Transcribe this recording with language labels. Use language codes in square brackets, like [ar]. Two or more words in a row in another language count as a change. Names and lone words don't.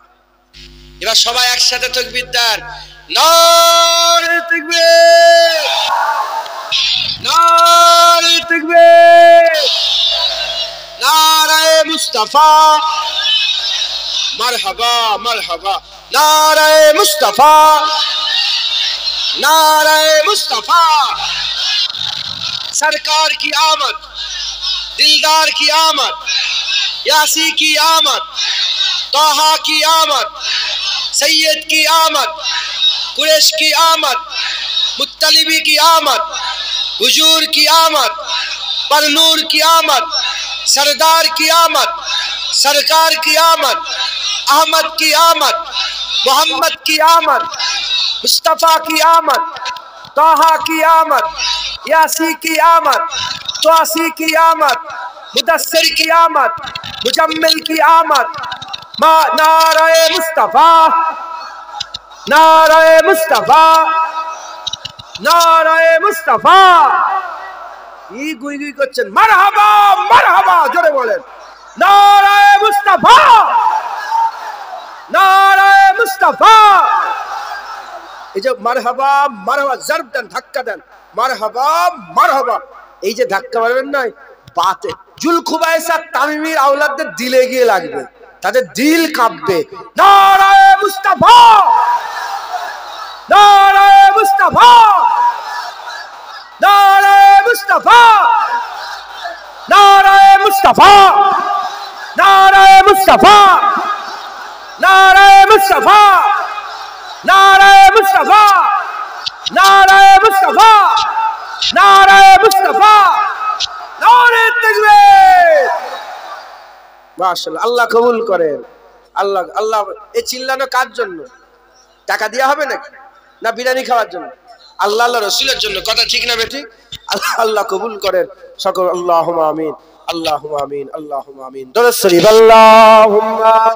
[bn] এবার সবাই একসাথে তাকবীর দেন, [ur] نعرۂ تکبیر، نعرۂ تکبیر، نعرۂ مصطفیٰ، مرحبا مرحبا، نعرۂ مصطفیٰ، نعرۂ مصطفیٰ, سرکار کی آمد، دلدار کی آمد، یاسین کی آمد، طٰہٰ کی آمد، سید کی آمد, قریش کی آمد، مطلبی کی آمد، حضور کی آمد، پرنور کی آمد, سردار کی آمد، سرکار کی آمد، احمد کی آمد، محمد کی آمد، مصطفیٰ کی آمد، طٰہٰ کی آمد، یاسین کی آمد، طواسین کی آمد، مدثر کی آمد، مزمل کی آمد, نعرۂ مصطفیٰ، نعرۂ مصطفیٰ، نعرۂ مصطفیٰ. [bn] এ গুই গুই করছেন [ar] مرحبا مرحبا, [bn] জোরে বলেন [ur] نعرۂ مصطفیٰ، نعرۂ مصطفیٰ. [bn] এই যে [ar] مرحبا مرحبا [bn] জরব দেন, ধাক্কা দেন, [ar] مرحبا مرحبا. [bn] এই যে ধাক্কা মারবেন না, বাতে জুলখুবাইসা তামিমির আওলাদদের দিলে গিয়ে লাগবে, তাদের দিল কাঁপবে। [ur] نعرۂ مصطفیٰ، نعرۂ مصطفیٰ, نعرۂ مصطفیٰ، نعرۂ مصطفیٰ، نعرۂ مصطفیٰ، نعرۂ مصطفیٰ، نعرۂ مصطفیٰ، نعرۂ مصطفیٰ، نعرۂ مصطفیٰ، نعرۂ تکبیر. [bn] माशाআল্লাহ, আল্লাহ কবুল করেন। আল্লাহ আল্লাহ। এই চিল্লানো কার জন্য? টাকা দেওয়া হবে নাকি, না বিরিয়ানি খাওয়ার জন্য? আল্লাহ আল্লাহ রসুলের জন্য। কথা ঠিক না বেঠিক? আল্লাহ আল্লাহ কবুল করেন সকল। [ar] اللهم آمين، اللهم آمين، اللهم آمين. [bn] দরুদ শরীফ। আল্লাহুম্মা